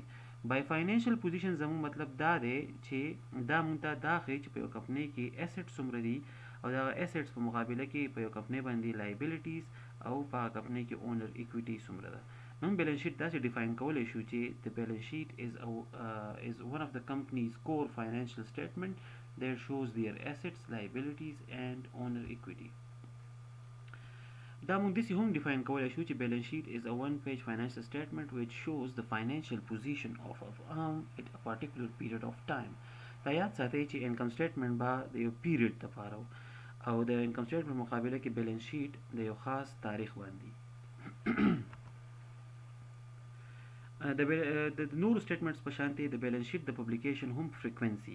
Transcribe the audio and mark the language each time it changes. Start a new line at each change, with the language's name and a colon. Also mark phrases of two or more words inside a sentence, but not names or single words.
English: by financial position
Pashto: زموږ مطلب دا دی چې دا موږ ته دا ښیي چې په یو کمپنۍ کې ایسټ څومره دي او دغه ایسټس په مقابله کې په یو کمپنۍ باندې لایبیلیټیز او په هغه کمپنۍ کې
English: owner equity
Pashto: څومره ده.
English: نو balance sheet
Pashto: داسې ډیفاین کولی شو چې د
English: balance sheet is one of the company's core financial statement that shows their assets, liabilities and owner equity.
Pashto: دا موږ داسې هم ډیفاین کولی شو چې
English: balance sheet is a one page financial statement which shows the financial position of a firm at a particular period of time.
Pashto: دا یاد ساتئ چې
English: income statement
Pashto: به د یو پیریډ دپاره او د
English: income statement
Pashto: مقابله کې
English: balance sheet
Pashto: د یو خاص تاریخ باندې. د نورو سټیټمنټس په شانتې د
English: balance sheet
Pashto: د پبلیکیشن هم فریکوینسي.